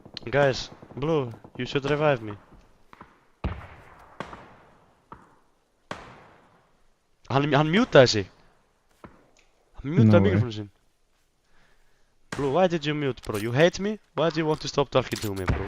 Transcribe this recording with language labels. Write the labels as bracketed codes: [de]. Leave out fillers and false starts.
[en] Guys, Blue, you should revive me. [is] Hann mutaði sig. Hann mutaði [en] No way. [is] mikrofónu sinn. [en] Blue, why did you mute, bro? You hate me? Why do you want to stop talking to me, bro?